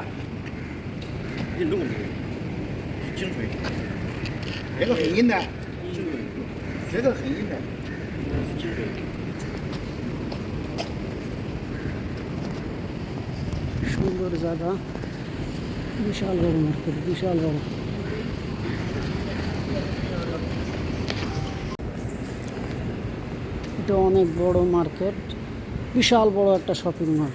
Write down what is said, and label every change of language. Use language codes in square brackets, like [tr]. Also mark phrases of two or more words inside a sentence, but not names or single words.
[zh] 运动的精髓，这个很硬的，这个很硬的，精髓。 [bn] সুন্দর জায়গা, বিশাল বড় মার্কেট, বিশাল বড়। এটা অনেক বড় মার্কেট, বিশাল বড় একটা শপিং মল।